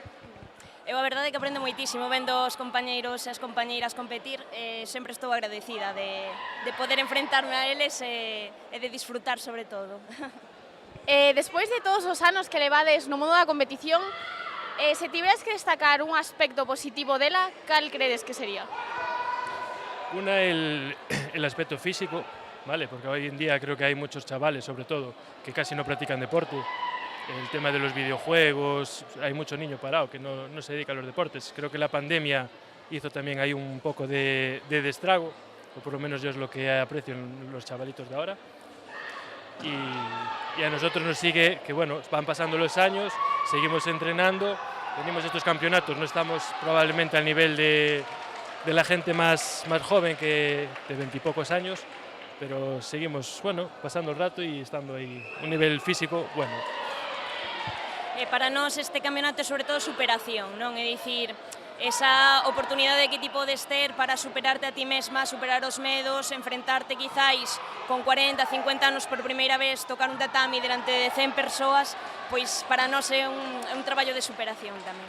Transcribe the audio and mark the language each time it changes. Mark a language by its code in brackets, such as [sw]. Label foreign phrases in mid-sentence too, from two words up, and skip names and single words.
[gl] Eu a verdade é que aprendo moitísimo vendo os compañeiros e as compañeiras competir, sempre estou agradecida de poder enfrentarme a eles e de disfrutar sobre todo. Despois de todos os anos que levades no mundo da competición, se tiveras que destacar un aspecto positivo dela, cal credes que sería? [es] Una, el aspecto físico, ¿vale? Porque hoy en día creo que hay muchos chavales, sobre todo, que casi no practican deporte. El tema de los videojuegos, hay mucho niño parado que no se dedica a los deportes. Creo que la pandemia hizo también ahí un poco de destrago, o por lo menos yo es lo que aprecio en los chavalitos de ahora. Y a nosotros nos sigue que, bueno, van pasando los años, seguimos entrenando, venimos a estos campeonatos, no estamos probablemente al nivel de la gente más joven que de 20 y pocos años, pero seguimos, bueno, pasando el rato y estando ahí un nivel físico bueno. [gl] Para nós este campeonato é sobre todo superación, non? É dicir, esa oportunidade que ti podes ter para superarte a ti mesma, superar os medos, enfrentarte quizáis con 40, 50 anos por primeira vez, tocar un tatami delante de 100 persoas, pois para nós é un traballo de superación tamén.